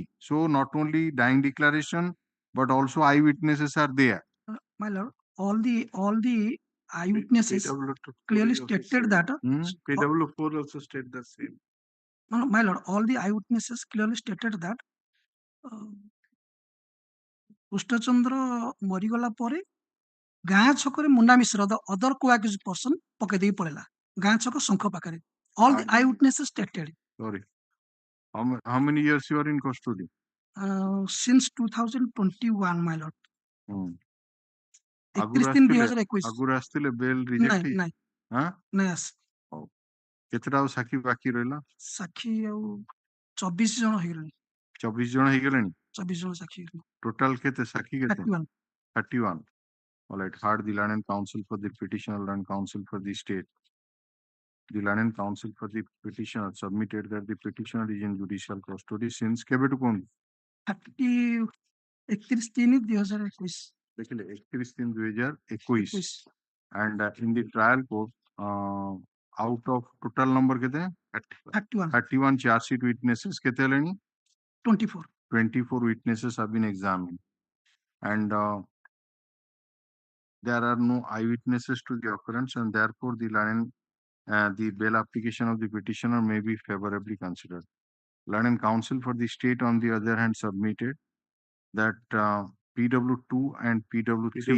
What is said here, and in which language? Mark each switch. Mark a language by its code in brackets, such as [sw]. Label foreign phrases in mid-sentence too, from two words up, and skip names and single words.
[en] So not only dying declaration, but also eyewitnesses are there. My lord, all the eyewitnesses clearly stated that. PW4 also state the same. No, my lord, all the eyewitnesses clearly stated that [or] କୃଷ୍ଣଚନ୍ଦ୍ର ମରିଗଲା ପରେ ଗାଁ ଛକରେ ମୁନା ମିଶ୍ର [en] the other co-accused person [or] ପକେଇ ଦେଇକି ପଳେଇଲା ଗାଁ ଛକ ଶଙ୍ଖ ପାଖରେ. [en] All the eyewitnesses stated. Sorry. How many years you are in custody? Since 2021, my lord. [or] ଆଗରୁ ଆସିଥିଲେ [en] bail reject [or] ନାଇଁ ଆସ କେତେଟା ଆଉ ସାକ୍ଷୀ ବାକି ରହିଲା? ସାକ୍ଷୀ ଆଉ 24 ଜଣ ହେଇଗଲେଣି। 24 ଜଣ ହେଇଗଲେଣି? 24 ଜଣ ସାକ୍ଷୀ ହେଇଗଲେଣି। ଟୋଟାଲ କେତେ ସାକ୍ଷୀ କେତେ? 31. [en] All right. Heard the Land and Counsel for the petitioner and counsel for the state. The Land and Counsel for the petitioner submitted that the petitioner is in judicial custody since [or] କେବେଠୁ କୁହନ୍ତୁ? [en] 31/3/2021. ଦେଖିଲେ 31/3/2021 and in the trial court out of total number କେତେ? 31 charge sheet witnesses [or] କେତେ ହେଲେଣି? [en] 24 witnesses have been examined. and there are no eyewitnesses to the occurrence, and therefore the bail application of the petitioner may be favorably considered. Learned counsel for the state, on the other hand, submitted that PW2 and PW3,